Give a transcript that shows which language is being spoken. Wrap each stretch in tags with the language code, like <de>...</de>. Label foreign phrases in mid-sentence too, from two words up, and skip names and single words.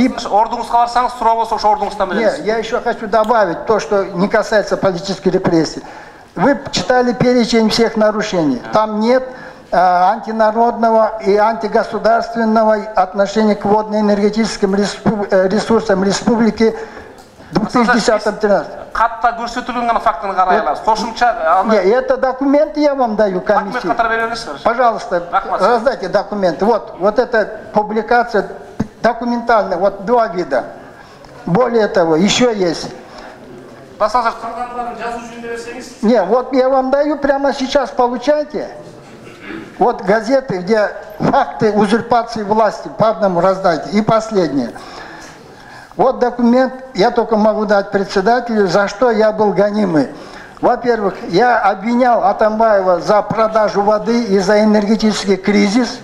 <ru>Нет, я еще хочу добавить то, что не касается политической репрессии. Вы читали перечень всех нарушений. Там нет антинародного и антигосударственного отношения к водно-энергетическим ресурсам республики 2010-13.</ru> <ky>Катта көрсөтүлгөн гана фактыны карай алабыз. Кошумча</ky> <ru>Это документы я вам даю комиссии.</ru> <ky>катар бере бересиз.</ky> <ru>Пожалуйста, раздайте документы. Вот эта публикация документальная, вот 2 вида. Более того, еще есть.</ru> <ky>Басазыр калгандарын жазуу жүзүндө берсеңиз.</ky> <ru>Не, вот я вам даю прямо сейчас, получайте. Вот газеты, где факты узурпации власти, по одному раздайте. И последнее. Вот документ, я только могу дать председателю, за что я был гонимый. Во-первых, я обвинял Атамбаева за продажу воды и за энергетический кризис.</ru>